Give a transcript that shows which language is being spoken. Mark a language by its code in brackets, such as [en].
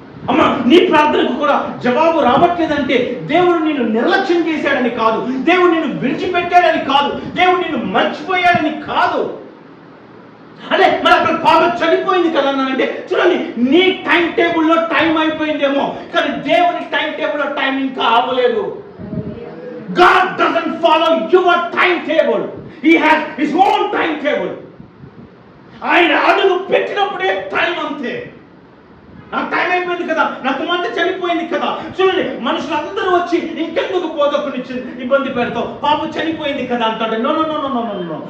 [te] అమ్మ, నీ ప్రార్థనకు కూడా జవాబు రావట్లేదంటే దేవుడు నిన్ను నిర్లక్ష్యం చేశాడని కాదు, దేవుడు నిన్ను విడిచిపెట్టాడని కాదు, దేవుడు నిన్ను మర్చిపోయాడని కాదు. అంటే మరి అక్కడ పాప చనిపోయింది కదా అంటే చూడండి, నీ టైం టేబుల్లో టైం అయిపోయిందేమో, కానీ దేవుని టైం టేబుల్లో టైం ఇంకా అవ్వలేదు. [en] God doesn't follow your timetable. He has his own timetable. [te] ఆయన అడుగు పెట్టినప్పుడే టైం అంతే. నాకు టైం అయిపోయింది కదా, నా కుమార్తె చనిపోయింది కదా. చూడండి, మనుషులందరూ వచ్చి ఇంకెందుకు బోధకుని ఇబ్బంది పెడతావు, పాప చనిపోయింది కదా అంటాడు. No no no no no no.